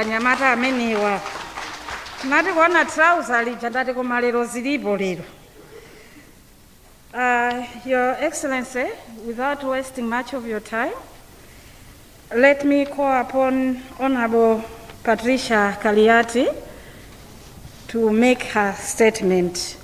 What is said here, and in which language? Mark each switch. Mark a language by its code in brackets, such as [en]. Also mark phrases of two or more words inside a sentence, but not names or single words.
[ny] anyamata amenewa tinati kuona trouser lija ndati koma lero zilipo lero. [en] Your Excellency, without wasting much of your time, let me call upon Honorable Patricia Kaliati to make her statement.